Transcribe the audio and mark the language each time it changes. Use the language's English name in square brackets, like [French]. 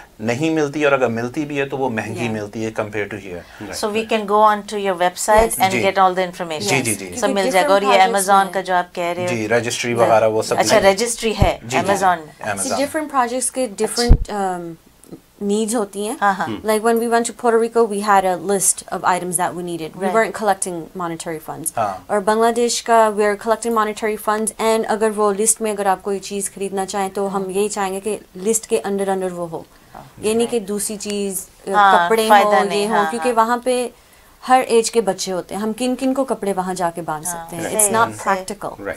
[Hindi] नहीं मिलती, और अगर मिलती भी है तो वो महंगी मिलती है compare to here. [English] So we can go on to your website and get all the information. [Hindi] जी जी जी, सब मिल जाएगा। और ये अमेज़न का जो आप कह रहे हो, जी रजिस्ट्री वगैरह वो सब। अच्छा, रजिस्ट्री है अमेज़न। डिफरेंट प्रोजेक्ट्स के डिफरेंट needs होती हैं. [English] Like when we went to Puerto Rico, we had a list of items that we needed. We weren't collecting monetary funds. [Hindi] और Bangladesh का [English] we are collecting monetary funds, [Hindi] and अगर वो list में अगर आप कोई चीज़ खरीदना चाहें तो हम यही चाहेंगे कि list के अंदर वो हो, ये नहीं कि दूसरी चीज़ कपड़े हो ये हो, क्योंकि वहाँ पे हर एज के बच्चे होते हैं, हम किन किन को कपड़े वहाँ जाके बांध सकते हैं, [English] It's not practical.